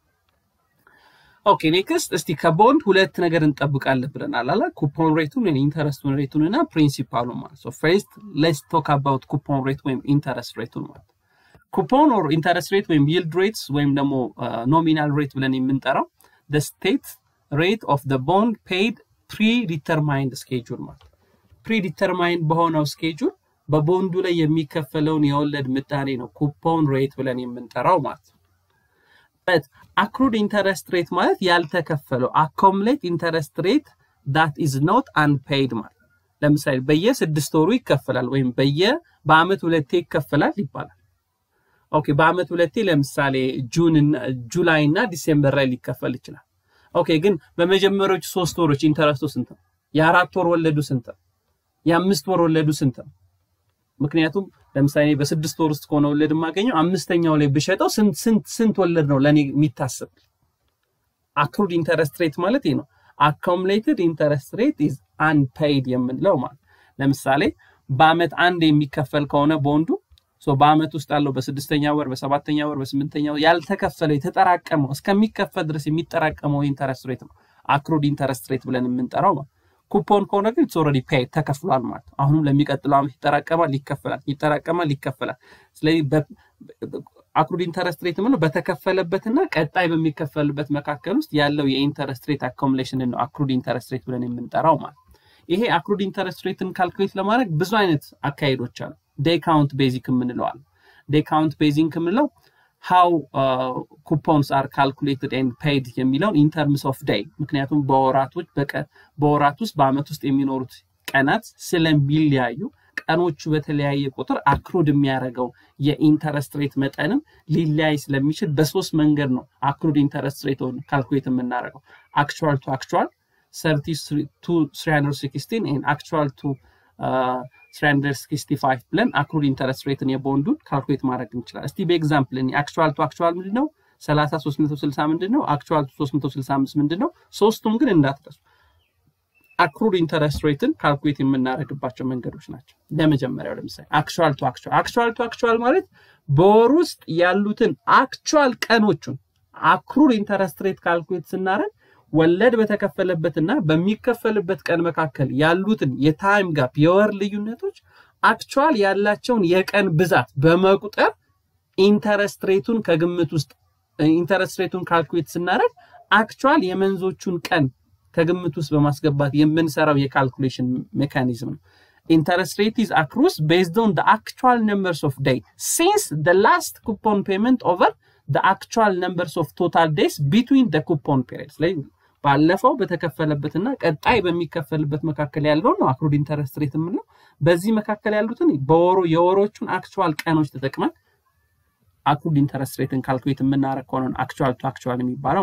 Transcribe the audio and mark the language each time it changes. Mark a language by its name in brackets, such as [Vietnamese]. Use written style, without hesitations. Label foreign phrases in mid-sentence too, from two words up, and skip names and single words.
[Amharic] ኦኬ ኔክስት እስቲ ከቦንድ ሁለት ነገር እንጠብቃለን ብለናል አላ [English] coupon rateን [Amharic] እና [English] interest rateንና [Amharic] ፕሪንሲፓሉ ማለት [English] so first let's talk about coupon rate [Amharic] ወይም [English] interest rateን [Amharic] ማለት [English] coupon or interest rate [Amharic] ወይም [English] yield rates [Amharic] ወይም ደግሞ [English] nominal rate [Amharic] ብለን የምንጠራው [English] the state rate of the bond paid predetermined schedule [Amharic] ማለት predetermined በሆነው schedule በቦንዱ ላይ የሚከፈለውን የወለድ ምጣኔ ነው [English] coupon rate [Amharic] ብለን የምንጠራው ማለት [English] but accrued interest rate [Amharic] ማለት ያልተከፈለው [English] accumulate interest rate that is not unpaid [Amharic] ማለት ለምሳሌ በየ6 ወሩ ይከፈላል ወይም በአመት ሁለቴ ይከፈላል ይባላል ኦኬ በአመት ሁለቴ ለምሳሌ ጁላይ እና ዲሴምበር ላይ ሊከፈል ይችላል ኦኬ ግን በመጀመሪያዎቹ 3 ወሮች ኢንተረስቱ ስንት ነው የ4 ወር ወለዱ ስንት ነው የ5 ወር ወለዱ ስንት ነው ምክንያቱም ለምሳሌ በ6 ወር ውስጥ ሆነ ወለድ ማገኘው አምስተኛው ላይ ብሸጠው ስንት ወለድ ነው ለኔ የሚታሰብ [English] accrued interest rate [Amharic] ማለት ነው [English] accumulated interest rate is unpaid [Amharic] የምንለው ማለት ለምሳሌ በአመት አንድ የሚከፈል ከሆነ ቦንዱ ሶ በአመት ውስጥ አለው በ6ኛ ወር በ7ኛ ወር በ8ኛው ያልተከፈለው የተጠራቀመው እስከሚከፈል ድረስ የሚጠራቀመው [English] interest rate [Amharic] ነው [English] accrued interest rate [Amharic] ብለን የምንጠራው ማለት ኩፖን ከሆነ ግን [English] it's already paid [Amharic] ተከፍሏል ማለት አሁንም ለሚቀጥለው አመት ይጠራቀማል ይከፈላል ስለዚህ [English] accrued interest rate [Amharic] ማለት በተከፈለበትና ቀጣይ በሚከፈልበት መካከል ውስጥ ያለው [English] የinterest rate accumulation [Amharic] ነው [English] accrued interest rate [Amharic] ብለን የምንጠራው ማለት ይሄ [English] accrued interest rateን calculate [Amharic] ለማድረግ ብዙ አይነት አካሄዶች አሉ [English] day count basic [Amharic] የምንለው አለ [English] day count basic [Amharic] የምንለው [English] how coupons are calculated and paid [Amharic] የሚለው [English] in terms of day [Amharic] ምክንያቱም በወራት ውስጥ በአመት ውስጥ የሚኖሩት ቀናት ስለሚለያዩ ቀኖቹ በተለያየ ቁጥር accrued የሚያደርገው የኢንተረስት ሬት መጠንም ሊለያይ ስለሚችል በሶስት መንገድ ነው [English] accrued interest rate calculate [Amharic] የምናደርገው [English] actual to actual 33 to 316 and actual to [Amharic] 365 ብለን [English] accrued interest rate [Amharic] የቦንዱን ካልኩሌት ማድረግ እንችላለን እስቲ በኤግዛምፕል እኔ [English] actual to actual [Amharic] ምንድነው 30360 ምንድነው [English] actual to 365 [Amharic] ምንድነው ሶስቱም ግን እንዳትረሱ [English] accrued interest rate calculate [Amharic] የምናደርግባቸው መንገዶች ናቸው ለመጀመሪያው ለምሳሌ [English] actual to actual [Amharic] ማለት በወር ውስጥ ያሉትን actual ቀኖቹን [English] accrued interest rate calculate [Amharic] ስናደርግ ወለድ በተከፈለበትና በሚከፈልበት ቀን መካከል ያሉትን [English] የtime gap [Amharic] የወር ልዩነቶች actual ያላቸውን የቀን ብዛት በመቁጠር [English] interest rateን [Amharic] ከግምት ውስጥ [English] interest rateን calculate [Amharic] ስናደርግ actual የመንዞቹን ቀን ከግምት ውስጥ በማስገባት የምንሰራው የካልኩሌሽን ሜካኒዝም ነው [English] interest rate is accrued based on the actual numbers of days since the last coupon payment over the actual numbers of total days between the coupon periods like [Amharic] ባለፈው በተከፈለበትና ቀጣይ በሚከፈልበት መካከል ያለው ነው [English] accrued interest rate [Amharic] ምንለው በዚህ መካከል ያሉትን የወሮቹን actual ቀኖች ተጠቅመን [English] accrued interest rate calculate [Amharic] የምናደርግ ከሆነ [English] actual to actual [Amharic] የሚባለው